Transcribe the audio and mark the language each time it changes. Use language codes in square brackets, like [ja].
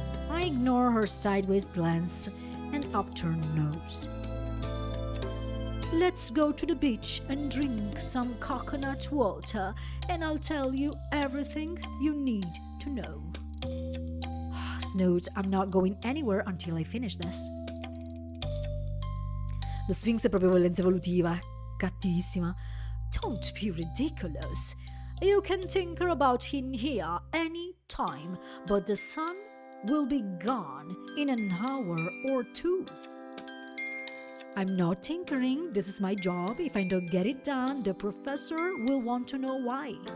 [en] I ignore her sideways glance and upturned nose. Let's go to the beach and drink some coconut water, and I'll tell you everything you need to know. Snooze, I'm not going anywhere until I finish this. [it] Lo Sphinx è proprio violenza evolutiva, cattivissima. [en] Don't be ridiculous. You can tinker about in here any time, but the sun will be gone in an hour or two. I'm not tinkering, this is my job. If I don't get it done, the professor will want to know why.